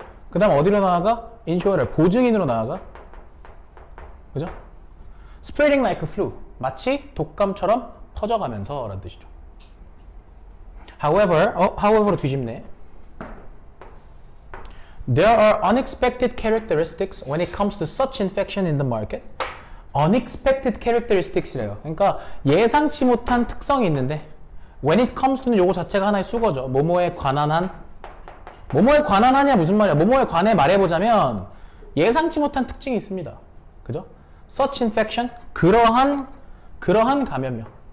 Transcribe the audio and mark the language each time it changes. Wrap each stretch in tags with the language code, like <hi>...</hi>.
<ko>그 다음 어디로 나아가? insurer, 보증인으로 나아가. 그죠?</ko> <en>Spreading like a flu.</en> <ko>마치 독감처럼 퍼져가면서 라는 뜻이죠. However로 뒤집네.</ko> <en>There are unexpected characteristics when it comes to such infection in the market. Unexpected characteristics래요.</en> <ko>그러니까 예상치 못한 특성이 있는데</ko> <en>when it comes to</en> <ko>는 요거 자체가 하나의 수거죠. 뭐뭐에 관한 한. 뭐뭐에 관한 한이야 무슨 말이야? 뭐뭐에 관해 말해보자면 예상치 못한 특징이 있습니다. 그죠?</ko> <en>Such infection</en> <ko>그러한 감염이요.</ko>